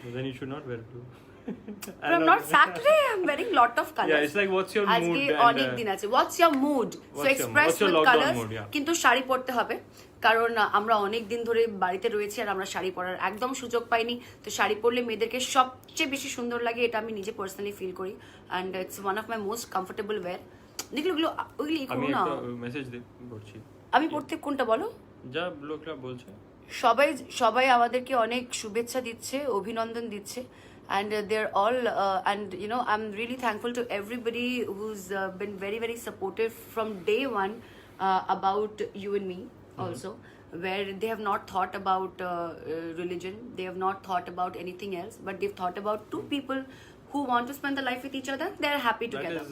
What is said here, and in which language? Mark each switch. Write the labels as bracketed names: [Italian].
[English] then you should not wear blue but I'm not sad today I'm wearing lot of colors yeah it's like what's your mood [Bangla] আজকে অনেক দিন আছে [English] what's your mood so express with colors [Bangla] কিন্তু শাড়ি পরতে হবে কারণ আমরা অনেক দিন ধরে বাড়িতে রয়েছি আর আমরা শাড়ি পরার একদম সুযোগ পাইনি তো শাড়ি পরলে মেয়েদেরকে সবচেয়ে বেশি সুন্দর লাগে এটা আমি নিজে পার্সোনালি ফিল করি [English] and it's one of my most comfortable wear [Bangla] নিকলো ওইগুলি করো না আমি মেসেজ করছি আমি পড়তে কোনটা বলো যা লোকরা বলছে সবাই আমাদেরকে অনেক শুভেচ্ছা দিচ্ছে অভিনন্দন দিচ্ছে [English] and they're all and you know I'm really thankful to everybody who's been very supportive from day one about you and me also where they have not thought about religion they have not thought about anything else but they've thought about two people who want to spend their life with each other they're happy together